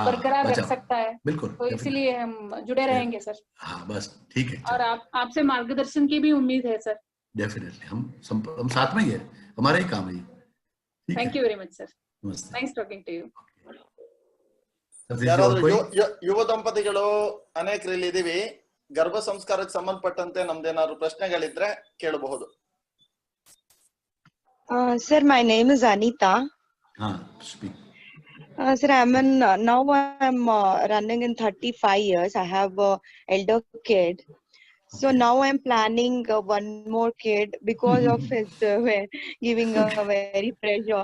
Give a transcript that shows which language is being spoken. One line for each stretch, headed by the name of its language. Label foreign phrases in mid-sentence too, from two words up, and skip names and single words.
Hindi: बरकरार रख बचाओ, सकता है, बिल्कुल, तो इसलिए हम जुड़े रहेंगे सर। हाँ बस ठीक है, और आपसे मार्गदर्शन की भी उम्मीद है सर। डेफिनेटली हम साथ में ही है, हमारा ही काम है ये, ठीक
English: थैंक
Hindi: है?
English: you very much sir,
Hindi: नमस्ते।
English: nice talking to you.
Hindi: सतीश जी, और
Kannada: ಯಾರಾದ್ರೂ
Hindi: कोई?
Kannada: ಯುವ ದಂಪತಿಗಳು ಅನೇಕರಲ್ಲಿ ಇದೀವಿ, ಗರ್ಭ ಸಂಸ್ಕಾರಕ್ಕೆ ಸಂಬಂಧಪಟ್ಟಂತೆ ನಮ್ದೇನಾದ್ರು ಪ್ರಶ್ನೆಗಳಿದ್ರೆ ಕೇಳಬಹುದು.
English: Sir, my name is Anita. हाँ, speak. Sir, now I'm running in 35 years. I have a elder kid. So Okay. now I'm planning one more kid because of his giving a very pressure.